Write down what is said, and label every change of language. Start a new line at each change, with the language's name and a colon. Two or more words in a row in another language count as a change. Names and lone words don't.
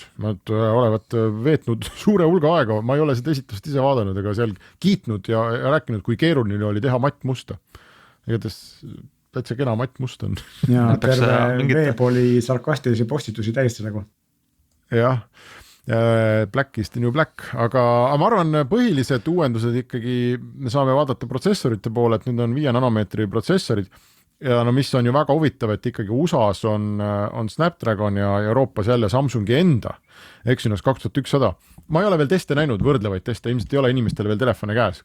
Estonian: Nad olevat veetnud suure hulga aega, ma ei ole seda esitust ise vaadanud, aga seal kiitnud ja rääkinud, kui keeruline oli teha matt musta. Igatahes täitsa kena Matt Must on. Ja terve veeb oli sarkastilisi postitusi täis nagu. Jah,
English: Black is the new black,
Estonian: aga ma arvan, põhilised uuendused ikkagi me saame vaadata protsessorite poole, et nüüd on 5 nanomeetri protsessorid ja no mis on ju väga huvitav, et ikkagi USAs on Snapdragon ja Euroopas jälle Samsungi enda Exynos 2100. Ma ei ole veel teste näinud, võrdlevaid teste, ilmselt ei ole inimestele veel telefone käes.